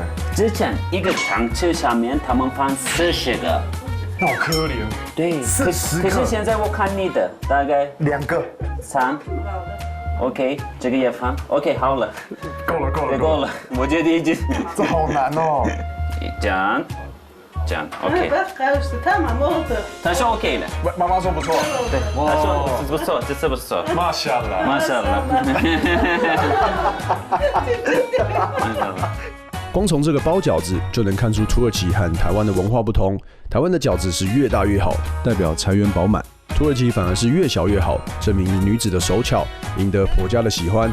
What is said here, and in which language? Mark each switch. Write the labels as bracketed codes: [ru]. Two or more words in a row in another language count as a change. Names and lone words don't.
[zh] 之前一个汤匙上面他们放40个。那好可怜。对，40个。可是现在我看你的大概 2个、 3。OK， 这个也放。OK， 好了。够了。我觉得已经。这好难哦。这样。 这样 [tr] Ha, OK， bak karıştı. Tamam oldu. [zh] 他说 OK 了，妈妈说不错，对，他说这不错，这次不错，马夏啦。马上了，光从这个包饺子就能看出土耳其和台湾的文化不同。台湾的饺子是越大越好，代表财源饱满；土耳其反而是越小越好，证明女子的手巧，赢得婆家的喜欢。